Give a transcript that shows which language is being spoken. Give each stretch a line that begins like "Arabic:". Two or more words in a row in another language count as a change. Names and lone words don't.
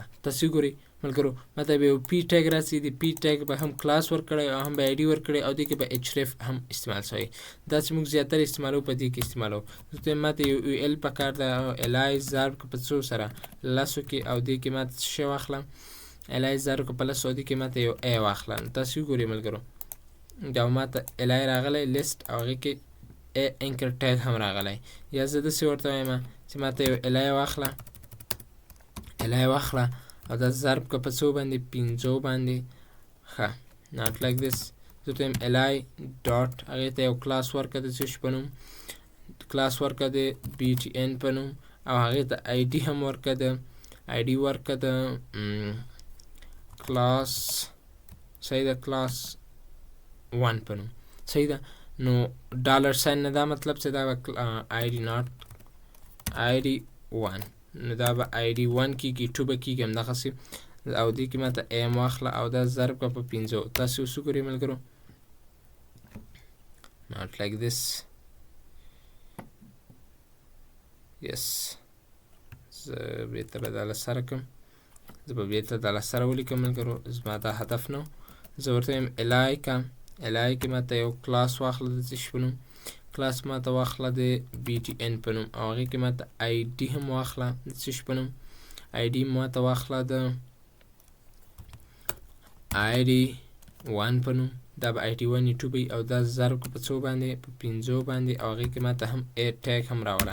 Pashto: تاسې وګورئ ملګرو ماته به یو
English: p tag
Pashto: راسي د
English: p tag
Pashto: به هم کلاس ورکړی او هم به آی ډي ورکړی او دې کې به ایچ ریف هم استعمال شوی دا چې موږ زیاتره استعمالو په دې کې استعمالو زه ماته یو یو ایل پکار ده او الای ضرب که په څو سره 10 کې او دې کې ماته څه شی واخله الای ضرب که په 10 او دې کې ماته یو ای واخله تاسې وګورئ ملګرو دا ماته الای راغلی لیست او هغې کې
English: anchor tag
Pashto: هم راغلی یا زه داسې ورته وایم چې ماته یو الای واخله او دا ضرب که په څو باندې 5 باندې ښه
English: not like this
Pashto: زه ته وایم الای ډاټ هغې ته یو کلاس ورکړه د څه شي په نوم کلاس ورکړه د بی ټي ان په نوم او هغې ته آی ډي هم ورکړه د آی ډي ورکړه د کلاس صحیح ده کلاس 1 په نوم صحیح ده نو
English: dollar sign
Pashto: نه دا مطلب چې دا به آی ډي
English: not ID
Pashto: 1 نو دا به آی ډي 1 کېږي 2 به کېږي همدغسې او دې کې ماته ایم واخله او دا ضرب کړه په 5 تاسې اوس وګورئ ملګرو
English: not like this yes
Pashto: زه بېرته به دا له سره کړم زه به بېرته دا له سره ولیکم ملګرو زما دا هدف نه زه ورته وایم الای کې ماته یو کلاس واخله د څه شي په نوم کلاس ماته واخله د بی ټي ان په نوم او هغې کې ماته آی ډي هم واخله د څه شي په نوم آی ډي ماته واخله د آی ډي 1 په نوم دا به ID1 2 وي او دا ضرب په څو باندې په 5 باندې او هغې کې ماته هم ټیګ هم راوړه.